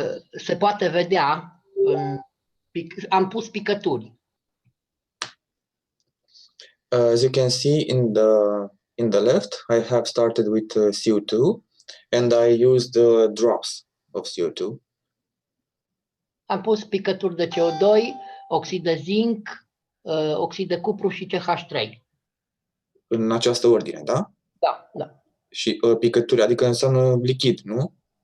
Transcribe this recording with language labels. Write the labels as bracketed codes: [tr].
[ro] Se poate vedea, am pus picături. [en] As you can see in the left, I have started with CO2 and I used drops of CO2. [ro] Am pus picături de CO2, oxid de zinc, oxid de cupru și CH3. În această ordine, da? Da, da. Și picături, adică înseamnă lichid, nu?